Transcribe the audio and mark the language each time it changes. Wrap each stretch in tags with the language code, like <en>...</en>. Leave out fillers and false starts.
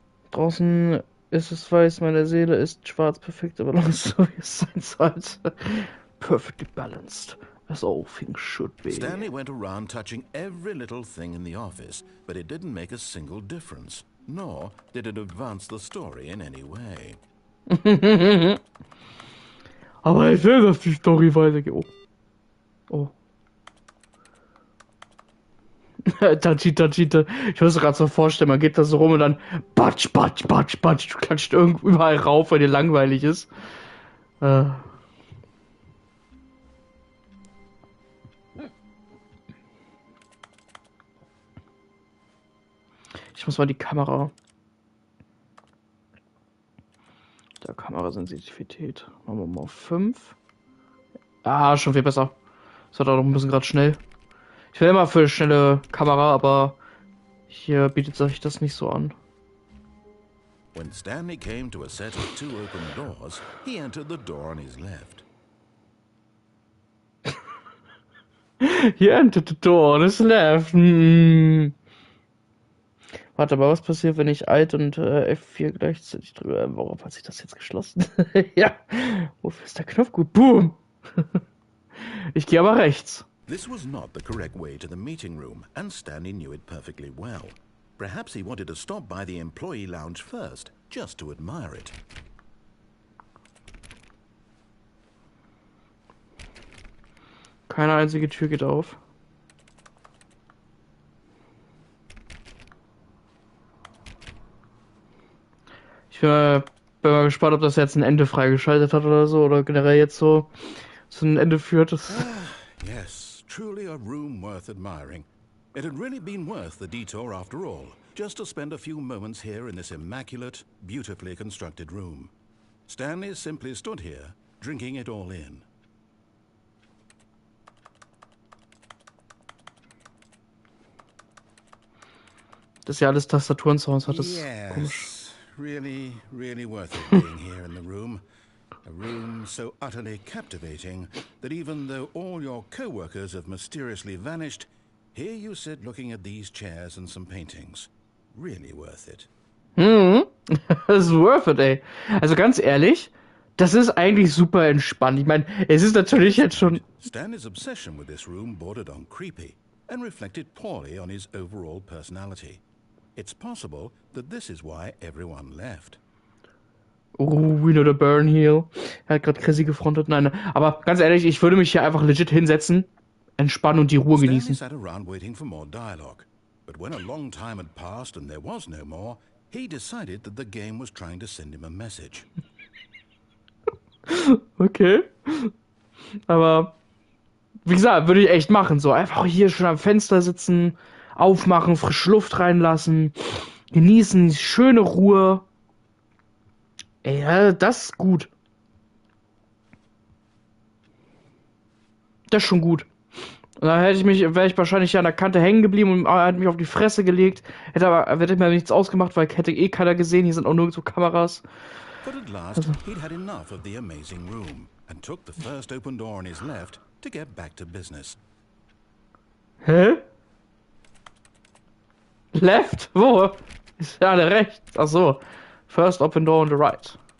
<de>Draußen ist es weiß, meine Seele ist schwarz, perfekte Balance, so wie es sein sollte.</de> <en>Perfectly balanced, as all things should be. Stanley went around touching every little thing in the office, but it didn't make a single difference, nor did it advance the story in any way.</en> <de>Aber ich will, dass die Story weitergeht. Oh. Oh. Tachita. Ich muss mir gerade so vorstellen, man geht da so rum und dann batsch, batsch, batsch, batsch. Du klatscht überall rauf, weil dir langweilig ist. Äh. Ich muss mal die Kamera. Der Kamerasensitivität. Machen wir mal auf 5. Ah, schon viel besser. Das war doch ein bisschen gerade schnell. Ich will immer für schnelle Kamera, aber hier bietet sich das nicht so an.</de> <en>When Stanley came to a set of 2 open doors, he entered the door on his left. He entered the door on his left.</en> <de>Warte mal, was passiert, wenn ich Alt und F4 gleichzeitig drücke? Warum hat sich das jetzt geschlossen? Ja, wofür ist der Knopf gut? Boom! Ich gehe aber rechts.</de> <en>This was not the correct way to the meeting room, and Stanley knew it perfectly well. Perhaps he wanted to stop by the employee lounge first, just to admire it.</en> <de>Keine einzige Tür geht auf. Ich bin mal gespannt, ob das jetzt ein Ende freigeschaltet hat oder so, oder generell jetzt so zu einem Ende führt.</de> <en>Yes, truly a room worth admiring. It had really been worth the detour after all, just to spend a few moments here in this immaculate, beautifully constructed room. Stanley simply stood here, drinking it all in.</en> <de>Dass ja alles Tastaturen-Sounds hat, ist komisch.</de> <en>Yes, really worth it being here in the room. A room so utterly captivating that even though all your co-workers have mysteriously vanished, here you sit looking at these chairs and some paintings. Really worth it.</en> <de>Das ist</de> <en>worth it,</en> <de>ey. Also ganz ehrlich, das ist eigentlich super entspannt. Ich meine, es ist natürlich jetzt schon...</de> <en>Stanley's obsession with this room bordered on creepy and reflected poorly on his overall personality. It's possible that this is why everyone left. Oh, we know the burn heel.</en> <de>Er hat gerade Chrissy gefrontet. Nein, aber ganz ehrlich, ich würde mich hier einfach legit hinsetzen, entspannen und die Ruhe</de> <en>Stanley</en> <de>genießen.</de> <en>sat around waiting for more dialogue, but when a long time had passed and there was no more, he decided that the game was trying to send him a message. Okay.</en> <de>Aber, wie gesagt, würde ich echt machen. So einfach hier schon am Fenster sitzen, aufmachen, frische Luft reinlassen, genießen, schöne Ruhe. Ey, ja, das ist gut. Das ist schon gut. Und dann wäre ich wahrscheinlich hier an der Kante hängen geblieben und hätte mich auf die Fresse gelegt. Hätte mir nichts ausgemacht, weil hätte eh keiner gesehen. Hier sind auch nirgendwo Kameras.</de> <en>But at last, he'd had enough of the amazing room and took the first open door on his left to get back to business. Hä?</en> <de>Left? Wo? Ist ja alle rechts. Ach so.</de> <en>First open door on the right.</en>